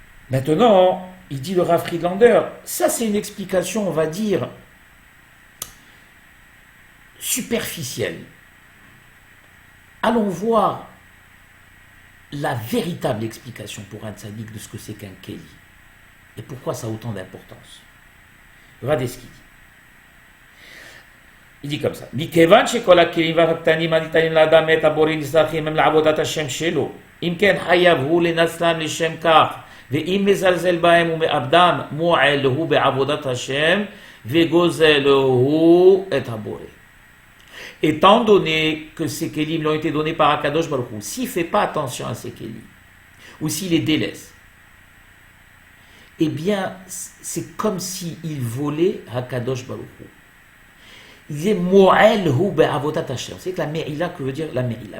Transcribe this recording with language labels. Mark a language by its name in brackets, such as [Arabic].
[French] Maintenant, il dit le Rav Friedlander, ça c'est une explication, on va dire, superficielle. Allons voir la véritable explication pour un tzaddik de ce que c'est qu'un keli et pourquoi ça a autant d'importance. Regardez ce qu'il dit. Il dit comme ça. [Hebrew] מכיוון שכל הכלים והקטנים הניתנים לאדם מאת הבורא נצרכים הם לעבודת השם שלו. אם כן חייב הוא לנצלם לשם כך, ואם מזלזל בהם ומאבדם, מועל הוא בעבודת השם וגוזל הוא את הבורא. [French] Étant donné que ces kelim lui ont été donnés par Akadosh Baruch Hu, s'il ne fait pas attention à ces kelim, ou s'il les délaisse, eh bien, c'est comme s'il volait Akadosh Baruch Hu. Il disait [Hebrew] Mo'el hu be'avodat Hashem. [French] Vous savez que la me'ila, que veut dire la me'ila?